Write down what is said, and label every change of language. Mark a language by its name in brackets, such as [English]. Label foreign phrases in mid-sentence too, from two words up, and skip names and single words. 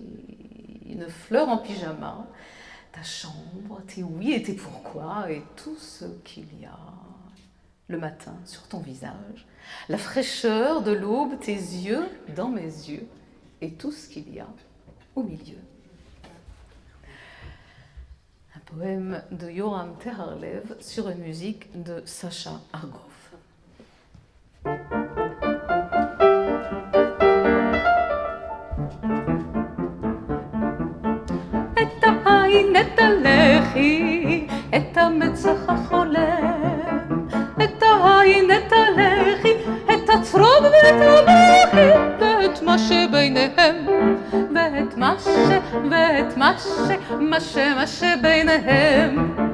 [French] une fleur en pyjama, ta chambre, tes oui et tes pourquoi, et tout ce qu'il y a, le matin sur ton visage, la fraîcheur de l'aube, tes yeux dans mes yeux, et tout ce qu'il y a au milieu. Un poème de Yoram Teharlev sur une musique de Sacha Argov. [Hebrew] את העין, את הלחי, את המצח החולם, את העין, את הלחי, את הצרוב ואת הבכי, ואת מה שביניהם, ואת מה שביניהם.